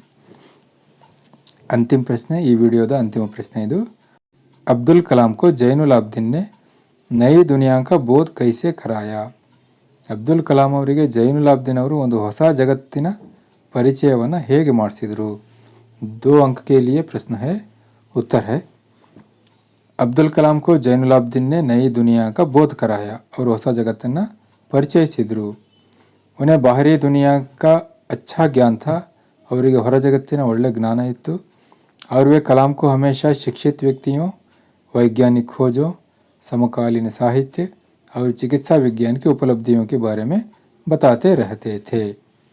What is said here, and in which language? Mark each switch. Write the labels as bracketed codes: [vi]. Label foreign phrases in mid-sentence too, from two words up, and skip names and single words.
[kn] ಅಂತಿಮ ಪ್ರಶ್ನೆ, ಈ ವಿಡಿಯೋದ ಅಂತಿಮ ಪ್ರಶ್ನೆ ಇದು. [hi] अब्दुल कलाम को जैनुल आब्दीन ने नई दुनिया का बोध कैसे कराया. [kn] ಅಬ್ದುಲ್ ಕಲಾಂ ಅವರಿಗೆ ಜೈನುಲ್ ಆಬ್ದೀನ್ ಅವರು ಒಂದು ಹೊಸ ಜಗತ್ತಿನ ಪರಿಚಯವನ್ನು ಹೇಗೆ ಮಾಡಿಸಿದರು. [hi] 2 अंक के लिए प्रश्न है. उत्तर है, अब्दुल कलाम को जैनुल आब्दीन ने नई दुनिया का बोध कराया. [kn] ಅವರು ಹೊಸ ಜಗತ್ತನ್ನು ಪರಿಚಯಿಸಿದರು. [hi] उन्हें बाहरी दुनिया का अच्छा ज्ञान था. [kn] ಅವರಿಗೆ ಹೊರ ಜಗತ್ತಿನ ಒಳ್ಳೆ ಜ್ಞಾನ ಇತ್ತು. [hi] और वे कलाम को हमेशा शिक्षित व्यक्तियों, वैज्ञानिक खोजों, समकालीन साहित्य और चिकित्सा विज्ञान की उपलब्धियों के बारे में बताते रहते थे.